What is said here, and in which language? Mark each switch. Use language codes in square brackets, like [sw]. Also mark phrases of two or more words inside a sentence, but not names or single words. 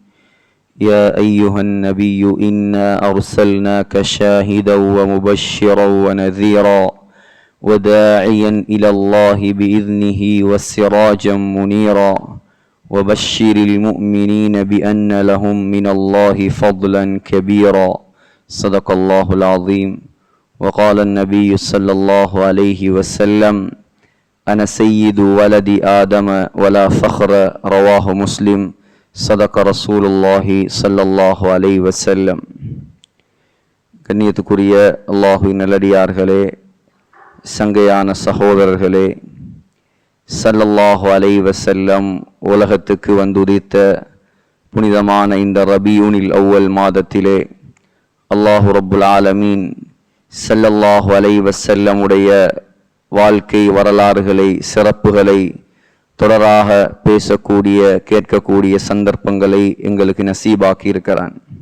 [ar] يا أيها النبي إنا أرسلناك شاهدا ومبشرا ونذيرا وداعيا إلى الله بإذنه وسراجا منيرا وبشر المؤمنين بأن لهم من الله فضلا كبيرا. صدق الله العظيم. وقال النبي صلى الله عليه وسلم: أنا سيد ولد آدم ولا فخر. رواه مسلم. صدق رسول الله صلى الله عليه وسلم. [ta] கண்ணியத்துக்குரிய அல்லாஹ்வின் நல்லடியார்களே, சங்கையான சகோதரர்களே, [ar] صلى الله عليه وسلم [ta] உலகத்துக்கு வந்துதித்த புனிதமான இந்த ரபியூனில் அவ்வல் மாதத்திலே [ar] الله رب العالمين صلى الله عليه وسلم [ta] வாழ்க்கை வரலாறுகளை, சிறப்புகளை தொடராக பேசக்கூடிய, கேட்கக்கூடிய சந்தர்ப்பங்களை எங்களுக்கு நசீபாக்கி இருக்கிறான்.